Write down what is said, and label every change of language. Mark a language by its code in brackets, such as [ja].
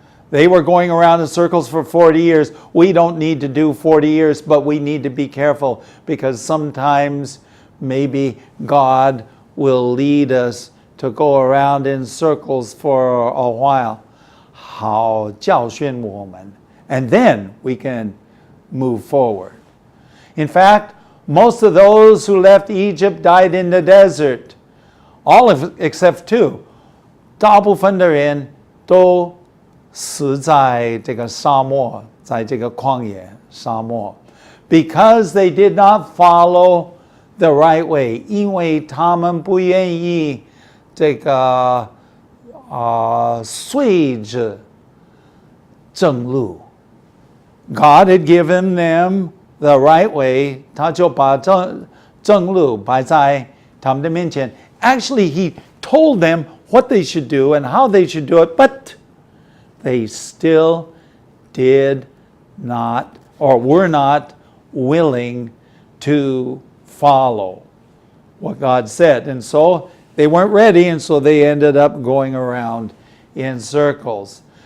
[en] They were going around in circles for 40 years. We don't need to do 40 years, but we need to be careful because sometimes maybe God will lead us to go around in circles for a while. [zh] 好教训我们, [en] and then we can move forward. In fact, most of those who left Egypt died in the desert. All except two. [zh] 大部分的人都死在这个沙漠，在这个旷野沙漠。 [en] Because they did not follow the right way. [zh] 因为他们不愿意这个随着正路。 [en] God had given them the right way. [zh] 他就把正路摆在他们的面前。 [en] Actually, he told them what they should do and how they should do it, but they still did not or were not willing to follow what God said. And so they weren't ready, and so they ended up going around in circles.